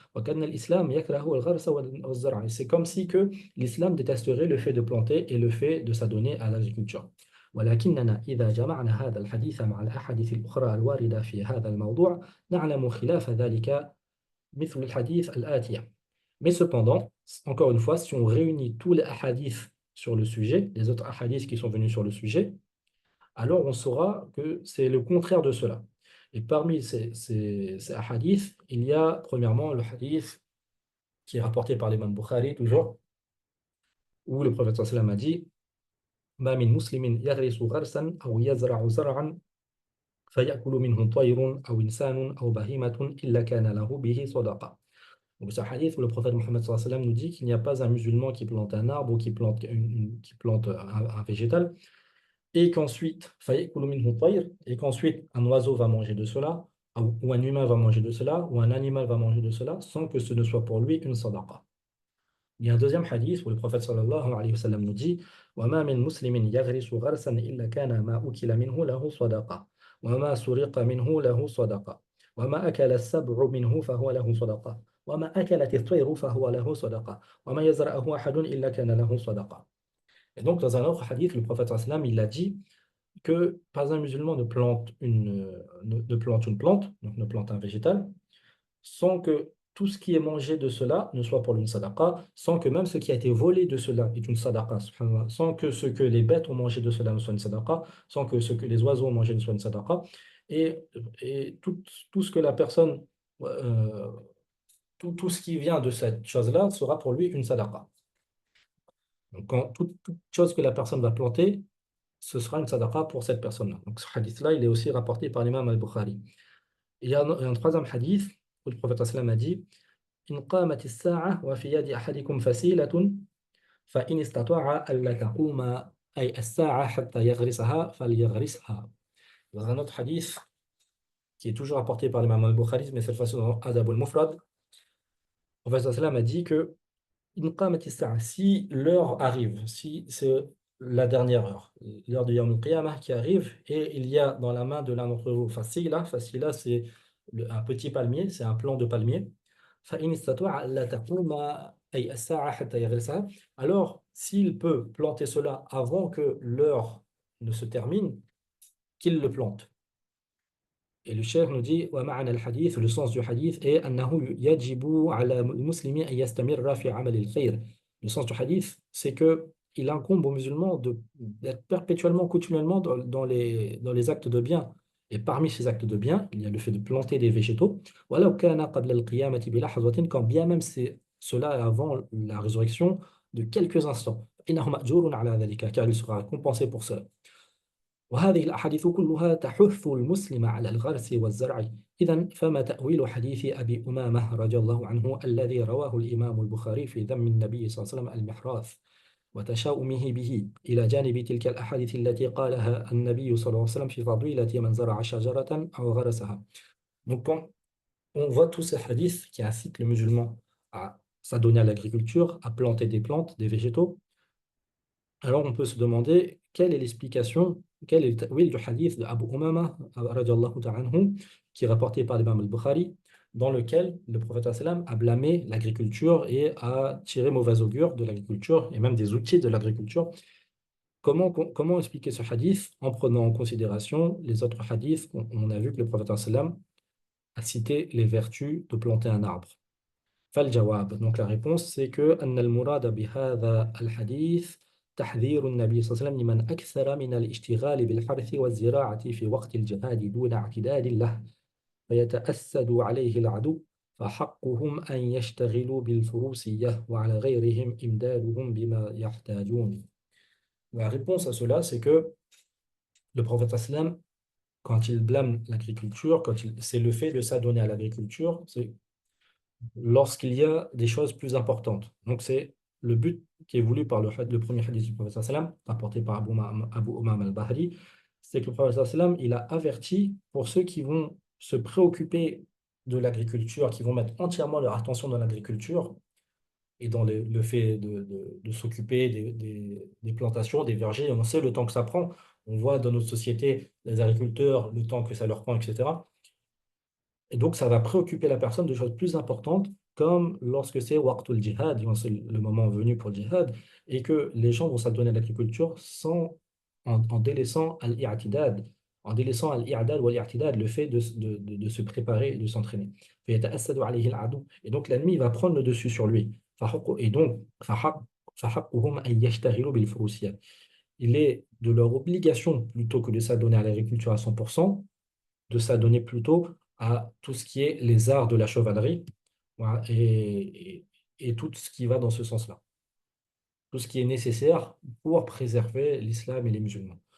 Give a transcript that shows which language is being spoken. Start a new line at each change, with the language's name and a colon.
Arabic: وَكَأَنَّ الْإِسْلَامَ يَكْرَهُ الْغَرْسَ وَالزَّرْعَ.
French: Et c'est comme si que l'islam détesterait le fait de planter et le fait de s'adonner à l'agriculture.
Arabic: ولكننا إذا جمعنا هذا الحديث مع الأحاديث الأخرى الواردة في هذا الموضوع نعلم خلاف ذلك مثل الحديث الآتية.
French: Mais cependant, encore une fois, si on réunit tous les hadiths sur le sujet, les autres hadiths qui sont venus sur le sujet, alors on saura que c'est le contraire de cela. Et parmi ces hadiths, il y a premièrement le hadith qui est rapporté par l'imam Bukhari, toujours, où le prophète sallam a dit
Arabic: ما من مسلم يغرس غرسا أو يزرع زرعا فيأكل منه طير أو إنسان أو بهيمة إلا كان له به صدقة.
French: Donc, c'est un hadith où le prophète Mohammed sallallahu alayhi wa sallam nous dit qu'il n'y a pas un musulman qui plante un arbre ou qui plante un végétal et qu'ensuite,
Arabic: فَيَأْكُلُ مِنْهُ طَيْرٌ,
French: et qu'ensuite un oiseau va manger de cela, ou un humain va manger de cela, ou un animal va manger de cela, sans que ce ne soit pour lui une sadaqa. Il y a un deuxième hadith où le prophète sallallahu alayhi wa sallam nous dit
Arabic: وَمَا مِنْ مُسْلِمٍ يَغْرِسُ غَرْسًا إِلَّا كَانَ مَا أُكِلَ مِنْهُ لَهُ صَدَقَةٌ وَمَا سُرِقَ مِنْهُ لَهُ صَدَقَةٌ وَمَا أَكَلَ السَّبْعُ مِنْهُ فَهُوَ لَهُ صَدَقَةٌ وَمَا أَكَلَتِ الطَّيْرُ فَهُوَ لَهُ صَدَقَةٌ وَمَا يَزْرَعُهُ أَحَدٌ إِلَّا كَانَ لَهُ صَدَقَةٌ.
French: Et donc dans un autre hadith, le prophète sallallahu alayhi wa sallam, il a dit que pas un musulman ne plante une plante, donc ne plante un végétal, sans que tout ce qui est mangé de cela ne soit pour lui une sadaqa, sans que même ce qui a été volé de cela est une sadaqa, subhanallah, sans que ce que les bêtes ont mangé de cela ne soit une sadaqa, sans que ce que les oiseaux ont mangé ne soit une sadaqa, et, et tout ce que la personne, euh, tout ce qui vient de cette chose-là sera pour lui une sadaqa. Donc, toute chose que la personne va planter, ce sera une sadaqa pour cette personne-là. Donc, ce hadith-là, il est aussi rapporté par l'imam al-Bukhari. Il y a un troisième hadith où le prophète sallam a dit
Arabic: إن قامت الساعة وفي يد أحدكم فسيلة فإن استطاع ألا تقوم أي الساعة حتى يغرسها فليغرسها.
French: Dans un autre hadith qui est toujours rapporté par l'imam al-Bukhari, mais cette fois-ci dans Adab al-Mufrad, le prophète sallam a dit que
Arabic: إن قامت الساعة,
French: si l'heure arrive, si c'est la dernière heure, l'heure de Yawm al-Qiyamah qui arrive, et il y a dans la main de l'un d'entre vous fasila c'est un petit palmier, c'est un plant de palmier.
Arabic: فإن استطاع ألا تقوم أي الساعة حتى يغرسها.
French: Alors, s'il peut planter cela avant que l'heure ne se termine, qu'il le plante. Et le cheikh nous dit
Arabic: ومعنى الحديث,
French: le sens du hadith est
Arabic: أنه يجب على المسلم أن يستمر في عمل الخير.
French: Le sens du hadith, c'est que il incombe aux musulmans d'être perpétuellement, continuellement dans les actes de bien. Et parmi ces actes de bien, il y a le fait de planter des végétaux.
Arabic: ولو كان قبل القيامة بلحظة,
French: quand bien même c'est cela avant la résurrection de quelques instants.
Arabic: إنه مأجور على ذلك,
French: car il sera récompensé pour cela.
Arabic: وهذه الأحاديث كلها تحث المسلم على الغرس والزرع. إذن فما تأويل حديث أبي أمامة رضي الله عنه الذي رواه الإمام البخاري في ذم النبي صلى الله عليه وسلم المحراث وتشاؤمه به إلى جانب تلك الأحاديث التي قالها النبي صلى الله عليه وسلم في فضيلة من زرع شجرة أو غرسها.
French: Donc quand on voit tous ces hadiths qui incitent le musulman à s'adonner à l'agriculture, à planter des plantes, des végétaux, alors on peut se demander quelle est l'explication, quel est le ta'wil du hadith de Abu Umama radiallahu ta'ala anhu, qui est rapporté par l'imam al-Bukhari, dans lequel le prophète sallam a blâmé l'agriculture et a tiré mauvais augure de l'agriculture et même des outils de l'agriculture. Comment expliquer ce hadith en prenant en considération les autres hadiths? On a vu que le prophète sallam a cité les vertus de planter un arbre.
Arabic: فالجواب,
French: donc la réponse c'est que
Arabic: أن المراد بهذا الحديث تحذير النبي صلى الله عليه وسلم لمن أكثر من الاشتغال بالحرث والزراعة في وقت الجهاد دون اعتداد له فيتأسد عليه العدو فحقهم أن يشتغلوا بالفروسية وعلى غيرهم إمدادهم بما يحتاجون.
French: La réponse à cela, c'est que le prophète sallam, quand il blâme l'agriculture, c'est le fait de s'adonner à l'agriculture, c'est lorsqu'il y a des choses plus importantes. Donc, c'est le but qui est voulu par le premier hadith du prophète sallam, rapporté par Abu Umam al-Bahri, c'est que le prophète sallam, il a averti pour ceux qui vont se préoccuper de l'agriculture, qui vont mettre entièrement leur attention dans l'agriculture et dans le fait de s'occuper des plantations, des vergers. On sait le temps que ça prend. On voit dans notre société les agriculteurs, le temps que ça leur prend, etc. Et donc, ça va préoccuper la personne de choses plus importantes, comme lorsque c'est waqtul jihad, c'est le moment venu pour le jihad, et que les gens vont s'adonner à l'agriculture en délaissant al-i'tidad, en délaissant al-i'dad ou al-i'tidad, le fait de se préparer, de s'entraîner.
Arabic: فيتأسد عليه العدو.
French: Et donc, l'ennemi va prendre le dessus sur lui. Et donc,
Arabic: فحقهم أن يشتغلوا بالفروسية.
French: Il est de leur obligation, plutôt que de s'adonner à l'agriculture à 100%, de s'adonner plutôt à tout ce qui est les arts de la chevalerie, voilà, et tout ce qui va dans ce sens-là, tout ce qui est nécessaire pour préserver l'islam et les musulmans.